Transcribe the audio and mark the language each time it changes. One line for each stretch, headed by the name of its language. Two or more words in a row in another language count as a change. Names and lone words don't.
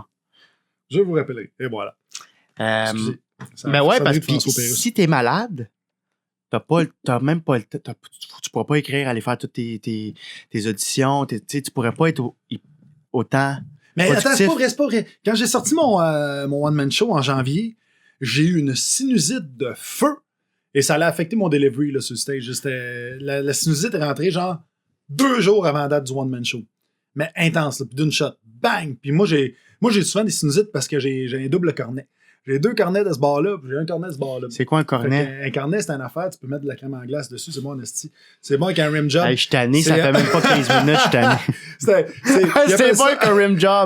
French: Je vous rappellerai. Et voilà. Ben ouais, parce que si t'es malade, t'as même pas le temps. Tu pourras pas écrire, aller faire toutes tes auditions. Tu pourrais pas être autant. Mais productif. attends, c'est pas vrai. Quand j'ai sorti mon
English: one-man show
French: en janvier, j'ai eu une sinusite de feu et ça allait affecter mon delivery là, sur le stage. La sinusite est rentrée genre 2 jours avant la date du
English: one-man show.
French: Mais intense, là, puis d'une shot. Bang! Puis moi, j'ai souvent des sinusites parce que j'ai un double cornet. J'ai 2 cornets de ce bord-là, puis j'ai un cornet de ce bord-là. C'est quoi un cornet? Un cornet, c'est une affaire, tu peux mettre de la crème en glace dessus, c'est bon en esti. C'est bon avec un
English: rim job.
French: Hey, je suis tanné, ça fait même pas 15 minutes, je suis tanné. C'est bon avec un
English: rim job.